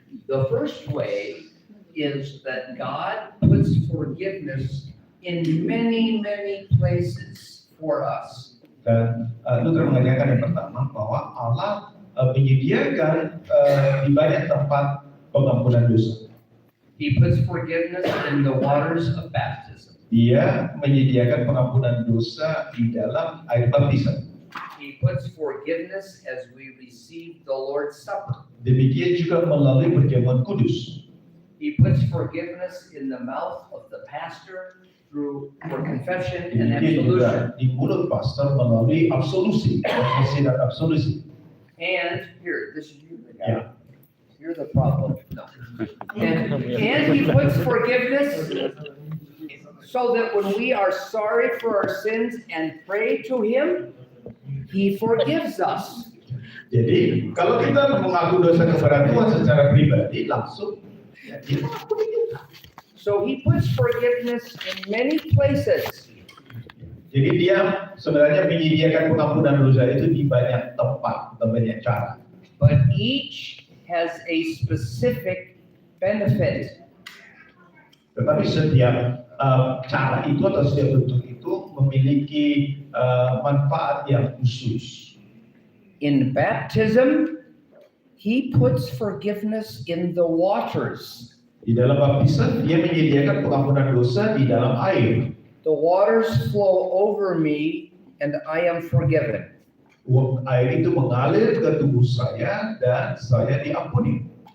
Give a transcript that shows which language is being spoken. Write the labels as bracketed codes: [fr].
[en] The first way is that God puts forgiveness in many, many places for us. [id] Dan Luther mengajarkan yang pertama bahwa Allah menyediakan di banyak tempat pengampunan dosa. [en] He puts forgiveness in the waters of baptism. [id] Dia menyediakan pengampunan dosa di dalam air baptisan. [en] He puts forgiveness as we receive the Lord's Supper. [id] Demikian juga melalui perjamuan kudus. [en] He puts forgiveness in the mouth of the pastor for confession and [id] Demikian juga [en] absolution. [id] di mulut pastor melalui absolusi, konfesi dan absolusi. [en] And here, this is you, the guy. Yeah. You're the problem. No. And he puts forgiveness so that when we are sorry for our sins and pray to him, he forgives us. [id] Jadi kalau kita mengaku dosa kepada Tuhan secara pribadi langsung, ya, dia mengampuni kita. [en] So he puts forgiveness in many places. [id] Jadi dia sebenarnya menyediakan pengampunan dosa itu di banyak tempat dan banyak cara. [en] But each has a specific benefit. [id] Tetapi setiap cara itu atau setiap bentuk itu memiliki manfaat yang khusus. [en] In baptism, he puts forgiveness in the waters. [id] Di dalam baptisan dia menyediakan pengampunan dosa di dalam air. [en] The waters flow over me and I am forgiven. [id] Air itu mengalir ke tubuh saya dan saya diampuni.